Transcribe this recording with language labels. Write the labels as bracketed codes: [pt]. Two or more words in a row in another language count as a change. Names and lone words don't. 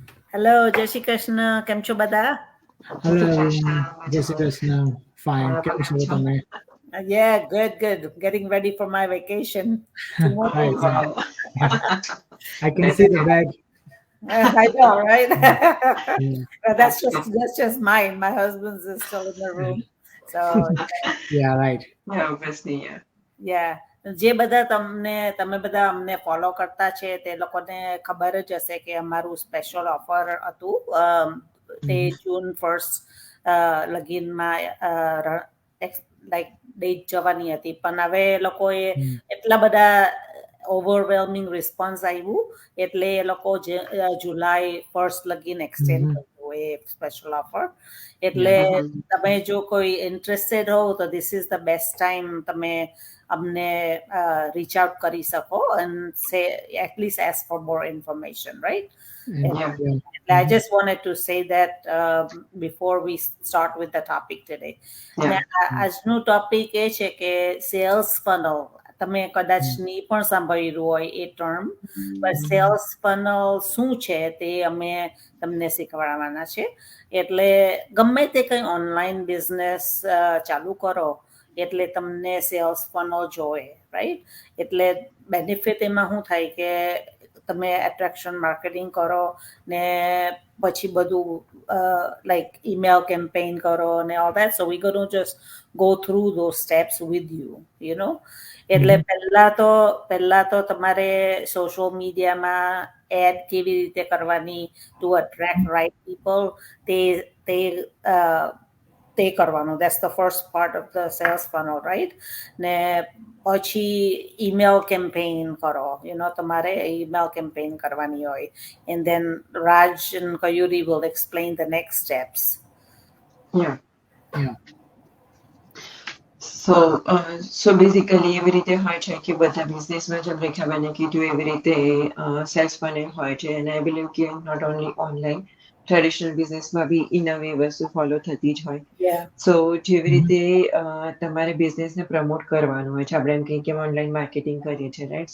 [gu] હેલો, જય શ્રી કૃષ્ણ. કેમ છો બધા? [en] Hello everyone, [gu] જય શ્રી કૃષ્ણ. Fine. કેમ છો તમે? [en] Yeah, good. Getting ready for my vacation. 2 more Right, days. right. I can see the bag. I know, right? Yeah, But that's just mine. My husband's is still in the room. So yeah, right. Obviously, yeah. yeah. [gu] જે બધા તમે બધા અમને ફોલો કરતા છે તે લોકોને ખબર જ હશે કે અમારું [en] special offer [gu] હતું તે જૂન 1 લગીનમાં [en] like date [gu] જવાની હતી પણ હવે એ લોકોએ એટલા બધા [en] overwhelming response [gu] આવ્યું એટલે એ લોકો જુલાઈ 1 લગીન એક્સટેન્ડ કર્યું એ [en] special offer [gu] એટલે તમે જો કોઈ ઇન્ટરેસ્ટેડ હોવ તો [en] this is the best time [gu] તમે અમને [en] reach out [gu] કરી શકો [en] and say at least ask for more information, right? Yeah. I just wanted to say that before we start with the topic today. [gu] આજનું ટોપિક એ છે કે [en] sales funnel. [gu] તમે કદાચ ની પણ સાંભળ્યું હોય એ ટર્મ, પણ [en] sales funnel [gu] શું છે તે અમે તમને શીખવાડવાના છે. એટલે ગમે તે કંઈ [en] online business [gu] ચાલુ કરો એટલે તમને [en] sales funnel [gu] જોવે, રાઈટ? એટલે બેનિફિટ એમાં શું થાય કે તમે [en] attraction marketing [gu] કરો ને પછી બધું [en] like email campaign [gu] કરો ને [en] all that. so we gonna just go through those steps with you, you know. [gu] એટલે પહેલા તો તમારે [en] social media [gu] એડ કેવી રીતે કરવાની [en] to attract right people [gu] તે કરવાનું. [en] That's the first part of the sales funnel, right? [gu] ને પછી [en] email campaign [gu] કરો, તમારે [en] email campaign [gu] કરવાની હોય. [en] And then Raj and Kayuri will explain the next steps. Yeah. So [gu] basically એવી રીતે હોય છે કે બધા બિઝનેસમાં જેમ રેખાબેને કીધું એવી રીતે [en] sales funnel [gu] હોય છે અને [en] I believe [gu] કે [en] not only online traditional business [gu] બી [en] in a way [gu] વસ્તુ ફોલો થતી જ હોય. સો જેવી રીતે તમારે બિઝનેસને પ્રમોટ કરવાનું હોય છે, આપણે એમ કહીએ કે [en] online marketing [gu] કરીએ છીએ, રાઈટ?